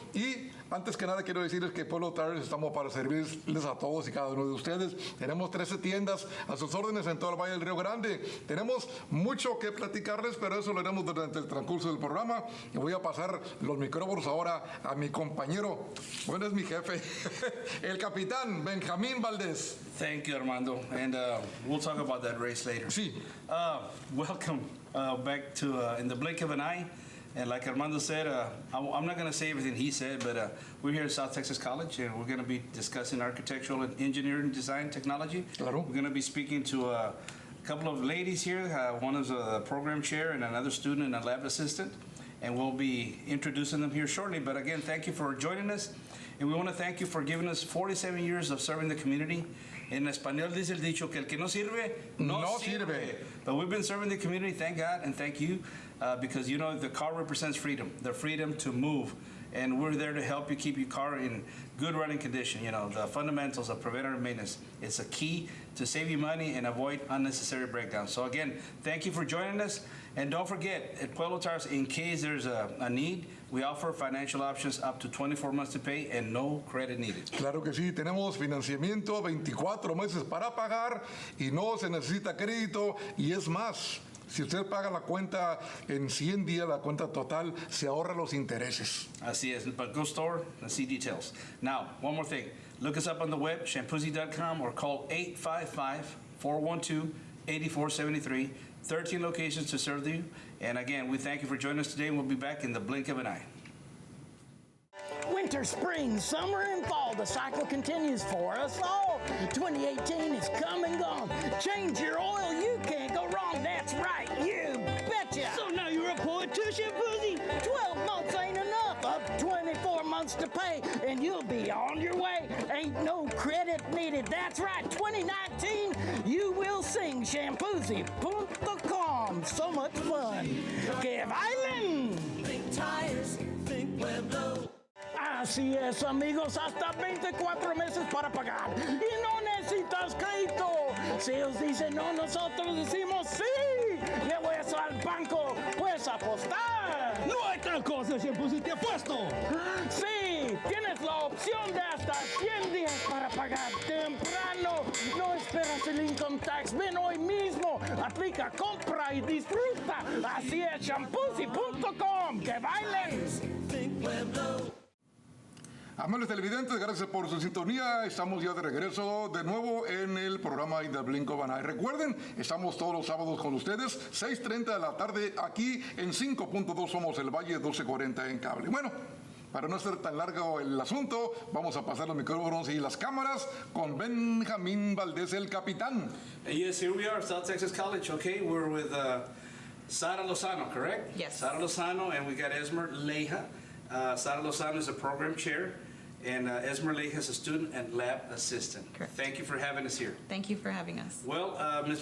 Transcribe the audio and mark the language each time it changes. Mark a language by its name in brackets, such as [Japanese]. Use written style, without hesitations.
[Spanish] Y antes que nada quiero decirles que Pueblo Tires estamos para servirles a todos y cada uno de ustedes. Tenemos 13 tiendas a sus órdenes en todo el Valle del Río Grande. Tenemos mucho que platicarles, pero eso lo haremos durante el transcurso del programa. Y voy a pasar los micrófonos ahora a mi compañero, bueno, es mi jefe, el capitán Benjamín Valdés. [English] Thank you, Armando, and we'll talk about that race later. [Spanish] Sí. [English] Welcome back to In the Blink of an Eye. And like Armando said, I'm not going to say everything he said, but we're here at South Texas College, and we're going to be discussing architectural and engineering design technology. [Spanish] Claro. [English] We're going to be speaking to a couple of ladies here. One is a program chair and another student and a lab assistant. And we'll be introducing them here shortly. But again, thank you for joining us. And we want to thank you for giving us 47 years of serving the community. [Spanish] En español dice el dicho que el que no sirve, no sirve. [English] But we've been serving the community, thank God, and thank you, because you know the car represents freedom, the freedom to move. And we're there to help you keep your car in good running condition. You know, the fundamentals of preventative maintenance. It's a key to save you money and avoid unnecessary breakdowns. So again, thank you for joining us. And don't forget, at Pueblo Tires, in case there's a need, we offer financial options up to 24 months to pay and no credit needed. [Spanish] Claro que sí, tenemos financiamiento, 24 meses para pagar y no se necesita crédito y es más. Si usted paga la cuenta en 100 días, la cuenta total, se ahorra los intereses. Así es, [English] but go store and see details. Now, one more thing. Look us up on the web, shampoozy.com, or call 855-412-8473. 13 locations to serve you. And again, we thank you for joining us today, and we'll be back in the blink of an eye. Winter, spring, summer, and fall, the cycle continues for us all. 2018 is come and gone. Change your oil, you can't go wrong. That's right, you betcha. So now you're a poet too, Shampoozy? 12 months ain't enough. Up 24 months to pay, and you'll be on your way. Ain't no credit needed. That's right, 2019, you will sing. Shampoozy.com. So much fun. [Spanish] Que bailen. [English] Think tires, think Pueblo. [Spanish] Así es, amigos, hasta 24 meses para pagar. Y no necesitas crédito. Si ellos dicen no, nosotros decimos sí. Llevo eso al banco, puedes apostar. No hay tal cosa, Shampoozy, te apuesto. Sí, tienes la opción de hasta 100 días para pagar temprano. No esperas el income tax. Ven hoy mismo. Aplica, compra y disfruta. Así es, shampoozy.com. ¡Que bailen! [English] Think Pueblo. [Spanish] Amables televidentes, gracias por su sintonía. Estamos ya de regreso de nuevo en el programa In the Blink of an Eye. Recuerden, estamos todos los sábados con ustedes, 6:30 de la tarde, aquí en 5.2 Somos el Valle, 12:40 en cable. Bueno, para no ser tan largo el asunto, vamos a pasar los micrófonos y las cámaras con Benjamín Valdés, el capitán. [English] Yes, here we are, South Texas College. Okay, we're with Sara Lozano, correct? Yes. Sara Lozano, and we got Esmer Leija. Sara Lozano is a program chair, and Esmer Leija is a student and lab assistant. Correct. Thank you for having us here. Thank you for having us. Well, Ms.